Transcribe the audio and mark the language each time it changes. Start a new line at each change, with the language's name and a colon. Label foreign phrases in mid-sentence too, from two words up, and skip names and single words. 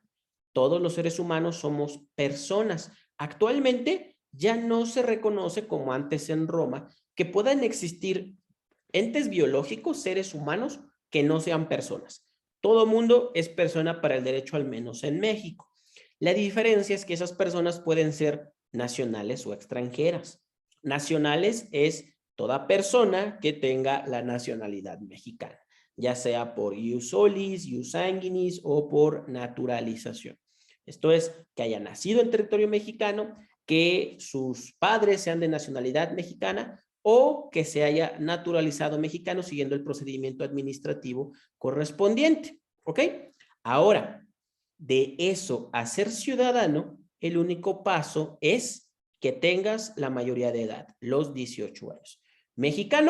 Spanish: Todos los seres humanos somos personas. Actualmente ya no se reconoce como antes en Roma que puedan existir entes biológicos, seres humanos, que no sean personas. Todo mundo es persona para el derecho, al menos en México. La diferencia es que esas personas pueden ser nacionales o extranjeras. Nacionales es toda persona que tenga la nacionalidad mexicana, ya sea por
Latin: ius solis, ius sanguinis
Spanish: o por naturalización. Esto es, que haya nacido en territorio mexicano, que sus padres sean de nacionalidad mexicana o que se haya naturalizado mexicano siguiendo el procedimiento administrativo correspondiente. ¿Ok? Ahora, de eso a ser ciudadano, el único paso es que tengas la mayoría de edad, los 18 años.